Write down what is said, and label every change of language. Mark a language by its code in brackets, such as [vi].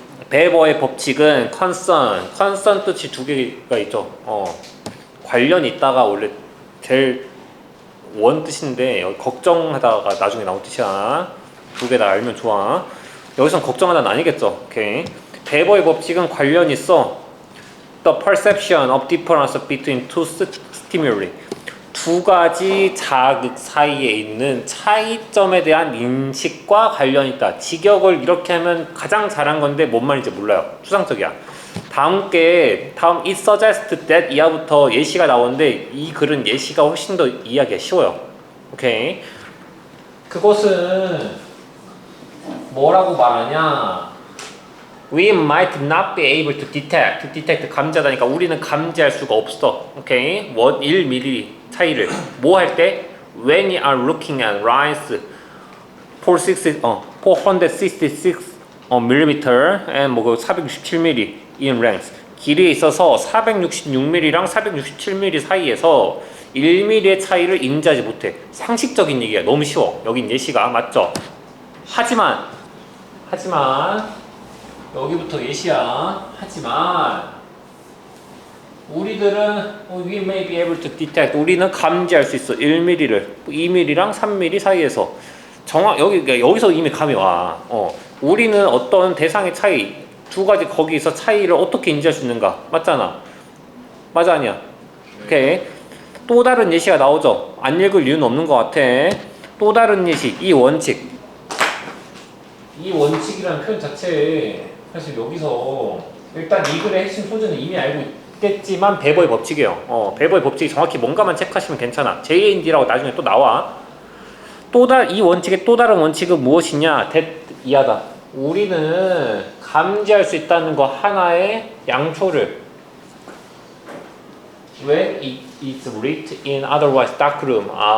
[ko] 베버의 법칙은 컨선 뜻이 두 개가 있죠. 관련 있다가 원래 제일 원 뜻인데 여기 걱정하다가 나중에 나온 뜻이야. 두 개 다 알면 좋아. 여기선 걱정하다는 아니겠죠. 오케이. 베버의 법칙은 관련 있어. [en] The perception of difference between two stimuli. [ko] 두 가지 자극 사이에 있는 차이점에 대한 인식과 관련이 있다. 직역을 이렇게 하면 가장 잘한 건데 뭔 말인지 몰라요. 추상적이야. 다음 [en] it suggests that [ko] 이하부터 예시가 나오는데 이 글은 예시가 훨씬 더 이해하기가 쉬워요. 오케이. 그것은 뭐라고 말하냐? [en] We might not be able to detect [ko] 감지하다니까 우리는 감지할 수가 없어. 오케이. 1mm 차이를 뭐 할 때? [en] When you are looking at lines 466mm and 뭐 467mm in length. [ko] 길이에 있어서 466mm랑 467mm 사이에서 1mm의 차이를 인지하지 못해. 상식적인 얘기야. 너무 쉬워. 여긴 예시가 맞죠? 하지만 여기부터 예시야. 하지만 우리들은 [en] we may be able to detect [ko] 우리는 감지할 수 있어. 1mm를 2mm랑 3mm 사이에서 여기서 이미 감이 와. 우리는 어떤 대상의 차이 두 가지 거기서 차이를 어떻게 인지할 수 있는가? 맞잖아. 맞아 아니야? 오케이. 또 다른 예시가 나오죠. 안 읽을 이유는 없는 것 같아. 또 다른 예시 이 원칙이라는 표현 자체에 사실 여기서 일단 이 글의 핵심 소재는 이미 알고 있겠지만 베버의 법칙이에요. 베버의 법칙이 정확히 뭔가만 체크하시면 괜찮아. JND라고 나중에 또 나와. 이 원칙의 또 다른 원칙은 무엇이냐? 이하다. 우리는 감지할 수 있다는 거 하나의 양초를 [en] when it is lit in otherwise dark room.